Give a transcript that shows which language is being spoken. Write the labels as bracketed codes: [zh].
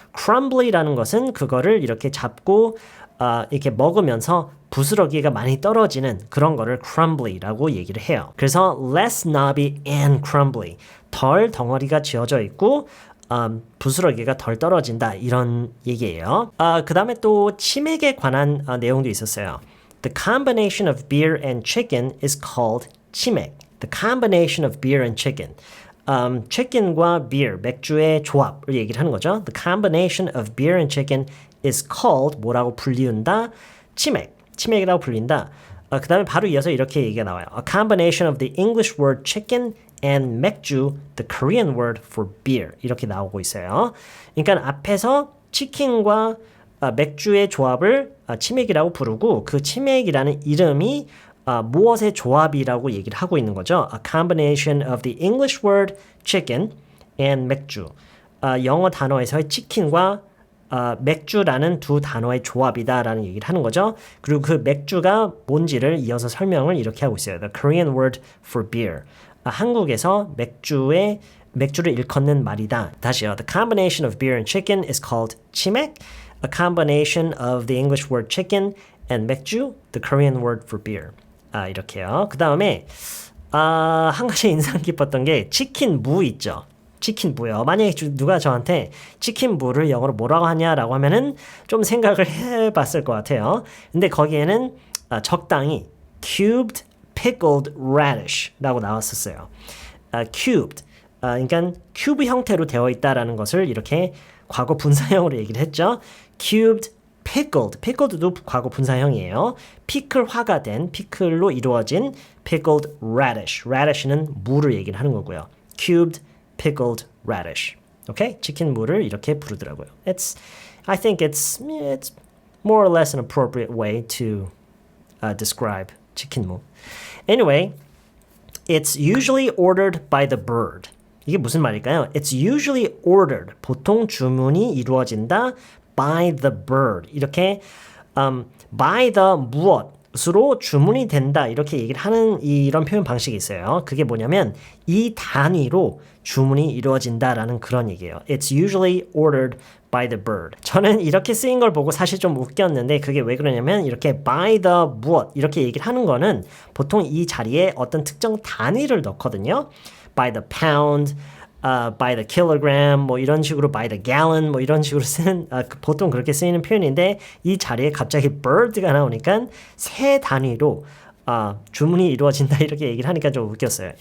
[ko] crumbly라는 것은 그거를 이렇게 잡고 이렇게 먹으면서 부스러기가 많이 떨어지는 그런 거를 crumbly라고 얘기를 해요. 그래서 [en] less knobby and crumbly [ko] 덜 덩어리가 지어져 있고 부스러기가 덜 떨어진다 이런 얘기예요. 그 다음에 또 치맥에 관한 내용도 있었어요. [en] The combination of beer and chicken is called 치맥. The combination of beer and chicken. [ko] chicken과 beer, 맥주의 조합을 얘기를 하는 거죠. [en] The combination of beer and chicken is called [ko] 뭐라고 불리운다? 치맥. 치맥이라고 불린다. 그 다음에 바로 이어서 이렇게 얘기가 나와요. [en] A combination of the English word chicken and 맥주, the Korean word for beer. [ko] 이렇게 나오고 있어요. 그러니까 앞에서 치킨과 맥주의 조합을 치맥이라고 부르고 그 치맥이라는 이름이 무엇의 조합이라고 얘기를 하고 있는 거죠. [en] A combination of the English word chicken and 맥주. [ko] 영어 단어에서의 치킨과 맥주라는 두 단어의 조합이다라는 얘기를 하는 거죠. 그리고 그 맥주가 뭔지를 이어서 설명을 이렇게 하고 있어요. [en] The Korean word for beer. [ko] 한국에서 맥주를 일컫는 말이다. 다시요. [en] The combination of beer and chicken is called 치맥. a combination of the English word chicken and 맥주, the Korean word for beer. [ko] 이렇게요. 그 다음에 한 가지 인상 깊었던 게 치킨 무 있죠. 치킨 무요. 만약에 누가 저한테 치킨 무를 영어로 뭐라고 하냐라고 하면은 좀 생각을 해봤을 것 같아요. 근데 거기에는 적당히 [en] cubed pickled radish [ko] 라고 나왔었어요. cubed, 그러니까 큐브 형태로 되어 있다라는 것을 이렇게 과거 분사형으로 얘기를 했죠. cubed pickled도 과거 분사형이에요. 피클화가 된, 피클로 이루어진 [en] pickled radish [ko] 는 무를 얘기를 하는 거고요. [en] cubed pickled radish. 오케이? [ko] 치킨 무를 이렇게 부르더라고요. [en] I think it's more or less an appropriate way to describe 치킨 무. Anyway, it's usually ordered by the bird. [ko] 이게 무슨 말일까요? [en] It's usually ordered. [ko] 보통 주문이 이루어진다 [en] by the bird. [ko] 이렇게 by the 무엇으로 주문이 된다 이렇게 얘기를 하는 이런 표현 방식이 있어요. 그게 뭐냐면 이 단위로 주문이 이루어진다라는 그런 얘기예요. [en] It's usually ordered by the bird. [ko] 저는 이렇게 쓰인 걸 보고 사실 좀 웃겼는데 그게 왜 그러냐면 이렇게 by the 무엇 이렇게 얘기를 하는 거는 보통 이 자리에 어떤 특정 단위를 넣거든요. [en] by the pound, by the kilogram, [ko] 뭐 이런 식으로 [en] by the gallon, [ko] 뭐 이런 식으로 쓰는 보통 그렇게 쓰이는 표현인데 이 자리에 갑자기 bird가 나오니까 세 단위로 주문이 이루어진다 이렇게 얘기를 하니까 좀 웃겼어요.